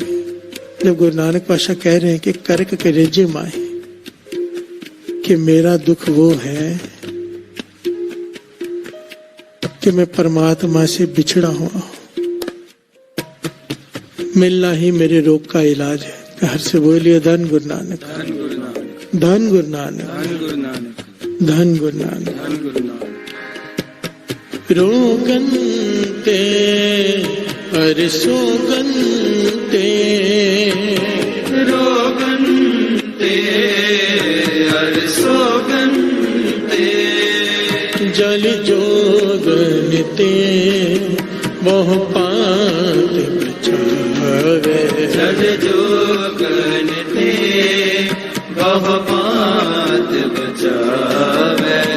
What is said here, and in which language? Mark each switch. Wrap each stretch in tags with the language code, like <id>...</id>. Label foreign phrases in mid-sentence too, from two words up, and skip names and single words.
<hi>जब गुरु नानक पातशाह कह रहे हैं कि</hi> <pa>करक के रेजे माए,</pa> <hi>कि मेरा दुख वो है कि मैं परमात्मा से बिछड़ा हुआ हूं, मिलना ही मेरे रोग का इलाज है। हर से बोलिए</hi> <pa>ਧੰਨ ਗੁਰੂ ਨਾਨਕ, ਧੰਨ ਗੁਰੂ ਨਾਨਕ, ਧੰਨ ਗੁਰੂ ਨਾਨਕ, ਧੰਨ ਗੁਰੂ ਨਾਨਕ, ਧੰਨ ਗੁਰੂ ਨਾਨਕ। ਧੰਨ ਗੁਰੂ ਨਾਨਕ। ਰੋਗਨ ਤੇ ਹਰ ਸੋਗਨ ਤੇ, ਰੋਗਨ ਤੇ ਹਰ ਸੋਗਨ ਤੇ, ਜਲ ਜੋਗਨ ਤੇ ਮੋਹ ਪਾਤ ਬਚਾਵੇ, ਜਲ ਜੋਗਨ ਤੇ ਬਹੁ ਪਾਤ ਬਚਾਵੇ।</pa>